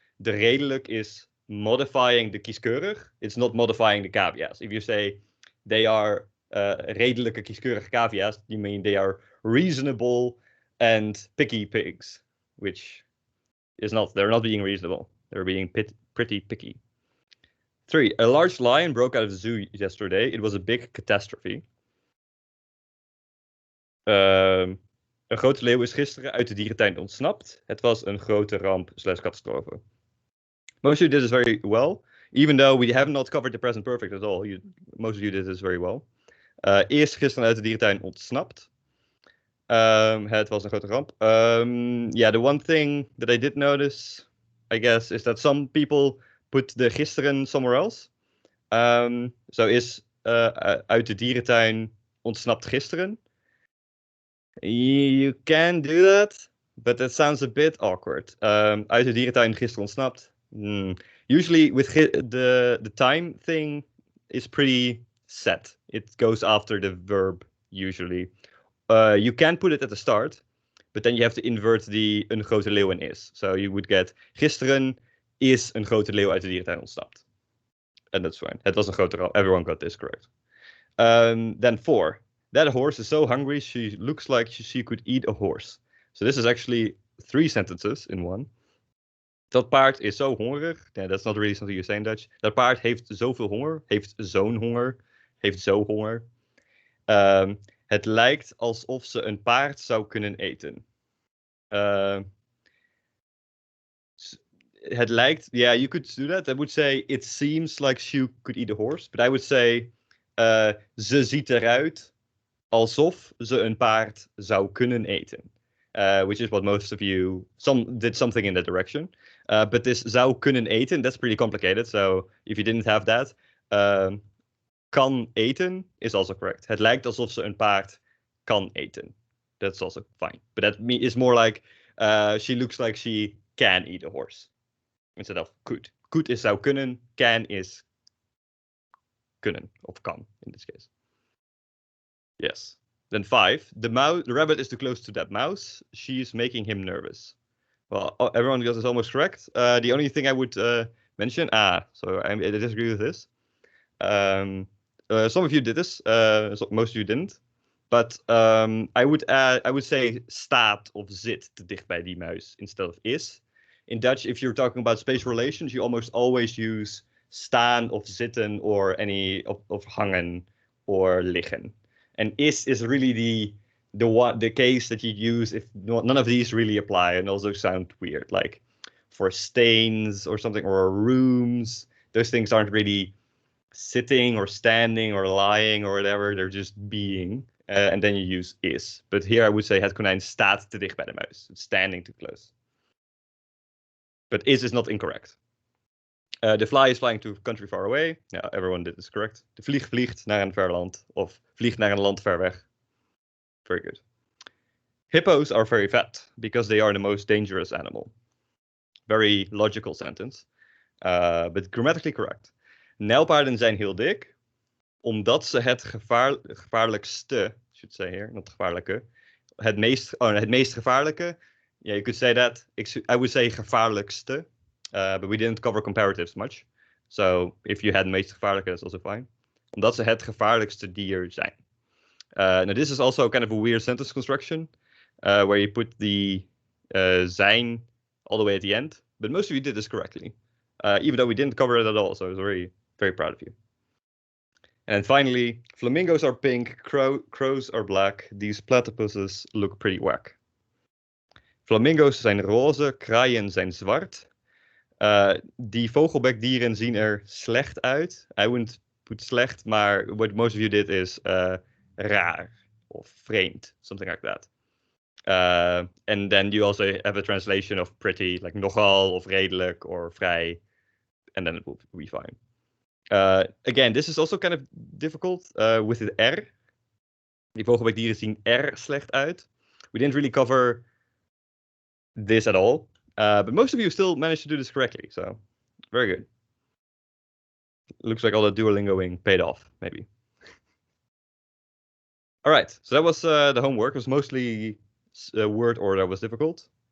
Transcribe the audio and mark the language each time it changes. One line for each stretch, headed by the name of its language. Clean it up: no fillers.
Dutch: De redelijk
English: is modifying the kieskeurig. It's not modifying the cavia's. If you say they are
Dutch: redelijke kieskeurige cavia's,
English: you mean they are reasonable and picky pigs, which is not. They're not being reasonable. They're being pretty picky. 3. A large lion broke out of the zoo yesterday. It was a big catastrophe.
Dutch: Een grote leeuw is gisteren uit de dierentuin ontsnapt. Het was een grote ramp / catastrofe.
English: Most of you did this very well, even though we have not covered the present perfect at all. Most of you did this very well.
Dutch: Eerst gisteren uit de dierentuin ontsnapt. Het was een grote ramp.
English: Yeah, the one thing that I did notice, I guess, is that some people put the gisteren somewhere else. So
Dutch: is uit de dierentuin ontsnapt gisteren.
English: You can do that, but that sounds a bit awkward.
Dutch: Uit de dierentuin gisteren ontsnapt.
English: Usually with the time thing is pretty set. It goes after the verb usually. You can put it at the start, but then you have to invert the
Dutch: een grote leeuw en is.
English: So you would get
Dutch: gisteren is een grote leeuw uit de dierentuin ontsnapt.
English: And that's fine.
Dutch: Het was een grote leeuw.
English: Everyone got this correct. Then 4. That horse is so hungry, she looks like she could eat a horse. So this is actually 3 sentences in one.
Dutch: Dat paard is zo hongerig.
English: Yeah, that's not really something you say in Dutch.
Dutch: Dat paard heeft zoveel honger. Heeft zo'n honger. Heeft zo honger. Het lijkt alsof ze een paard zou kunnen eten. Het lijkt...
English: Yeah, you could do that. I would say it seems like she could eat a horse. But I would say...
Dutch: ze ziet eruit alsof ze een paard zou kunnen eten.
English: Which is what most of you did something in that direction. But this
Dutch: zou kunnen eten,
English: that's pretty complicated. So if you didn't have that,
Dutch: kan eten
English: is also correct.
Dutch: Het lijkt alsof ze een paard kan eten.
English: That's also fine. But that is more like she looks like she can eat a horse instead of could. Could is
Dutch: zou kunnen,
English: can is
Dutch: kunnen of kan
English: in this case. Yes. Then 5. The rabbit is too close to that mouse. She's making him nervous. Well, everyone got this almost correct. The only thing I would mention, so I disagree with this. Some of you did this, most of you didn't. But I would say
Dutch: staat of zit te dicht bij die muis
English: instead of is. In Dutch, if you're talking about spatial relations, you almost always use
Dutch: staan of zitten
English: or any of hangen or liggen. And is really the case that you use if none of these really apply and also sound weird. Like for stains or something, or rooms, those things aren't really sitting or standing or lying or whatever. They're just being. And then you use is. But here I would say
Dutch: het konijn staat te dicht bij de muis.
English: It's standing too close. But is not incorrect. The fly is flying to a country far away. Yeah, everyone did this correct.
Dutch: De vlieg vliegt naar een ver land. Of vliegt naar een land ver weg.
English: Very good. Hippos are very fat because they are the most dangerous animal. Very logical sentence. But grammatically correct.
Dutch: Nijlpaarden zijn heel dik. Omdat ze het gevaarlijkste,
English: should say here, not
Dutch: gevaarlijke. Het meest gevaarlijke.
English: Yeah, you could say that. I would say gevaarlijkste. But we didn't cover comparatives much. So if you had
Dutch: meest gevaarlijke,
English: that's also fine.
Dutch: Omdat ze het gevaarlijkste dier zijn.
English: Now this is also kind of a weird sentence construction. Where you put the zijn all the way at the end. But most of you did this correctly. Even though we didn't cover it at all. So I was very, very proud of you. And finally, flamingos are pink, crows are black. These platypuses look pretty whack.
Dutch: Flamingo's zijn roze, kraaien zijn zwart. Die vogelbekdieren zien er slecht uit.
English: I wouldn't put slecht, maar what most of you did is
Dutch: raar of vreemd,
English: something like that. And then you also have a translation of pretty, like
Dutch: nogal of redelijk
English: or vrij, and then it will be fine. Again, this is also kind of difficult with the R.
Dutch: Die vogelbekdieren zien er slecht uit.
English: We didn't really cover this at all. But most of you still managed to do this correctly, so very good. Looks like all the Duolingoing paid off, maybe. All right, so that was the homework. It was mostly word order that was difficult.